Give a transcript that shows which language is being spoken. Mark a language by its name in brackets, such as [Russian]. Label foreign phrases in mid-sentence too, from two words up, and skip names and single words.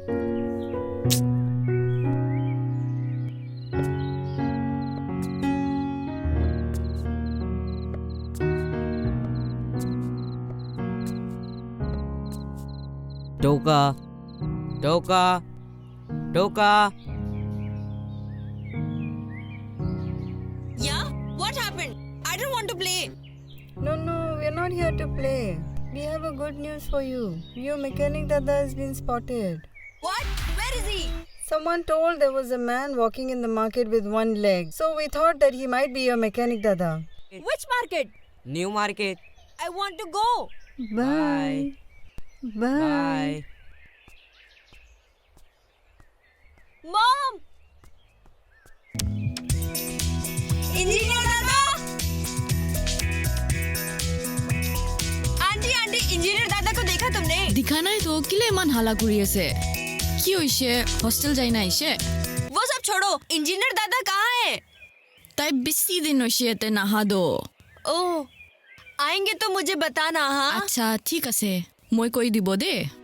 [English] Toka. Toka. Toka. Yeah? What happened? I don't want to play. No, we're not here to play. We have a good news for you. Your mechanic Dada has been spotted. What? Where is he? Someone told there was a man walking in the market with one leg. So we thought that he might be your mechanic Dada. Which market? New market. I want to go. Bye. Bye. Mom! Engineer Dada! [Hindi] आंटी आंटी इंजीनियर दादा को देखा तुमने? [Assamese] দেখা নাই তো কিলে ইমান হালা কৰি আছে কি হৈছে হোস্টেল যাই না আইছে [Hindi] वो सब छोड़ो इंजीनियर दादा कहाँ है? [Assamese] তাই বেছি দিন হৈছে এতে নাহা দো [Hindi] ओह आएंगे तो मुझे बताना हाँ? [Assamese] আচ্ছা ঠিক আছে মই কৈ দিব দে